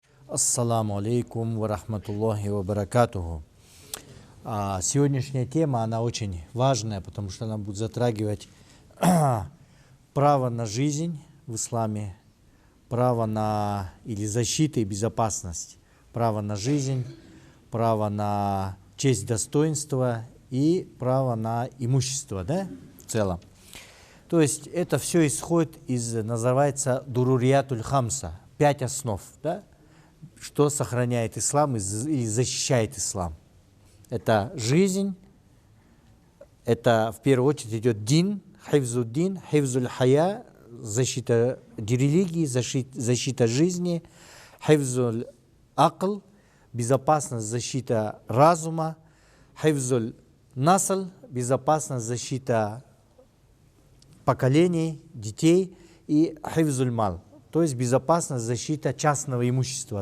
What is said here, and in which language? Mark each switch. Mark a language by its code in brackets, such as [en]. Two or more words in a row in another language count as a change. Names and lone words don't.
[ar] السلام عليكم و رحمة الله و بركاته. [ru] Сегодняшняя тема, она очень важная, потому что она будет затрагивать право на жизнь в исламе, право на или защиту и безопасность, право на жизнь, право на честь, достоинство и право на имущество, да, в целом. То есть это все исходит из, называется, [ar] الضروريات الخمس, [ru] 5 основ, да, что сохраняет ислам и защищает ислам. Это жизнь, это в первую очередь идет дин, [ar] حفظ الدين، حفظ الحياة, [ru] защита религии, защита жизни, [ar] حفظ العقل, [ru] безопасность, защита разума, [ar] حفظ النسل, [ru] безопасность, защита поколений, детей, и [ar] حفظ المال, [ru] то есть безопасность, защита частного имущества.